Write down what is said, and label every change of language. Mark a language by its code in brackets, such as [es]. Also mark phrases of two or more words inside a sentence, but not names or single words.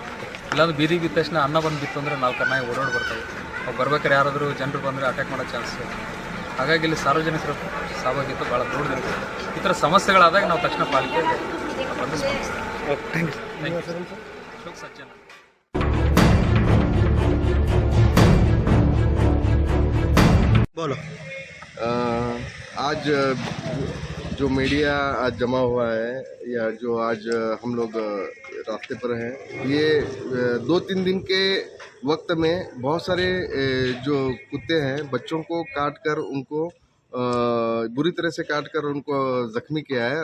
[kn] ಇಲ್ಲಾಂದ್ರೆ ಬೀದಿಗೆ ಬಿದ್ದ ತಕ್ಷಣ ಅನ್ನ ಬಂದು ಬಿತ್ತು ಅಂದರೆ 4 ನಾಯಿ ಓಡಾಡಿ ಬರ್ತವೆ. ಅವು ಬರ್ಬೇಕಾದ್ರೆ ಯಾರಾದರೂ ಜನರು ಬಂದರೆ ಅಟ್ಯಾಕ್ ಮಾಡೋ ಚಾನ್ಸ್ ಇದೆ. ಹಾಗಾಗಿ ಇಲ್ಲಿ ಸಾರ್ವಜನಿಕರ ಸಹಭಾಗಿತ್ವ ಭಾಳ ದೊಡ್ಡದಿರುತ್ತೆ. ಈ ಥರ ಸಮಸ್ಯೆಗಳಾದಾಗ ನಾವು ತಕ್ಷಣ ಪಾಲಿಕೆ ಬಂದು [en] thank you [kn] ಶೋಕ್ ಸಜ್ಜನ. [hi] बोलो। आज जो मीडिया आज जमा हुआ है या जो आज हम लोग रास्ते पर हैं, ये 2-3 दिन के वक्त में बहुत सारे जो कुत्ते हैं बच्चों को काट कर उनको बुरी तरह से काट कर उनको ज़ख्मी किया है।